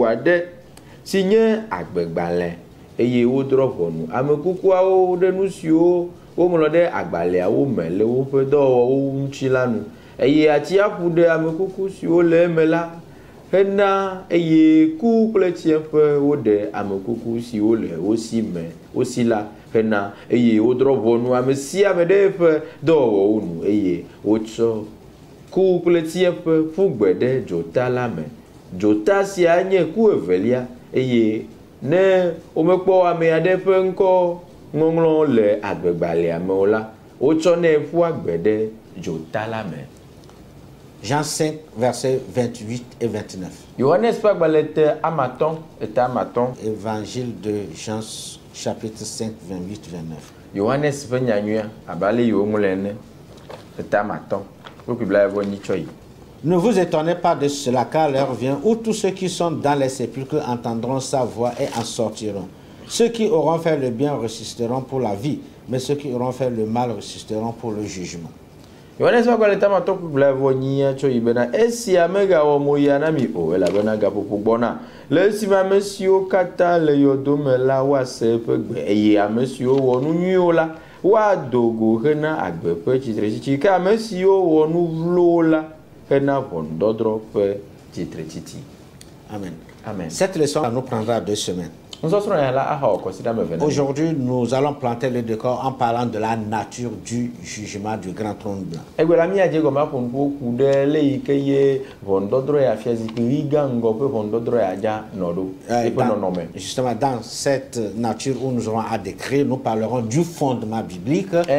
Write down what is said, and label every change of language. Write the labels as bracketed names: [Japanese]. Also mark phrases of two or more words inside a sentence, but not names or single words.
[Ewe] aɖe si nye agbegbalẽ eye wodrɔ ʋɔnu ame kukuawo ɖe nu siwo woŋlɔ ɖe agbalẽawo me le woƒe dɔwɔwɔwo ŋuti la nu eye atsiaƒu ɖe ame kuku siwo le eme la hena eye ku kple tsiẽƒe woɖe ame kuku siwo le wosi la hena eye wodrɔ ʋɔnu ame sia ame ɖe ƒe dɔwɔwɔwo nu eye wotsɔ ku kple tsiẽƒe ƒu gbe ɖe dzota la me. Dzota sia nye ku evelia eye ne womekpɔ ame aɖe ƒe ŋkɔ ŋɔŋlɔ le agbegbalẽa me o la, wotsɔnɛ ƒua gbe ɖe dzota la me. [French] Jean 5, versets 28 et 29. [Ewe] Johannes ƒe agbalẽ te amatɔ̃ eta amatɔ̃. [French] Évangile de Jean, chapitre 5, 28, 29. [Ewe] Johannes ƒe nyanyuia abe ale yi woŋlɔe ene eta amatɔ̃. [French] Ne vous étonnez pas de cela, car l'heure vient où tous ceux qui sont dans les sépulcres entendront sa voix et en sortiront. Ceux qui auront fait le bien ressusciteront pour la vie, mais ceux qui auront fait le mal ressusciteront pour le jugement. [Ewe] Yohanes magbalẽ tamatɔ kpukpla vɔ nyia tso yi bena esia megawɔ mo ya na mi o elabena gaƒoƒo gbɔna le esime ame siwo katã le yɔdo me la woase eƒe gbe eye ame siwo wɔ nu nyuiwo la woado go hena agbe ƒe tsitretsitsi ke ame siwo wɔ nu vlowo la hena ʋɔnudɔdrɔ̃ ƒe tsitretsitsi. Amen. Amen. [French] Cette leçon nous prendra 2 semaines. Aujourd'hui, nous allons planter le décor en parlant de la nature du jugement du grand trône blanc. Justement, dans cette nature où nous aurons à décrire, nous parlerons du fondement biblique.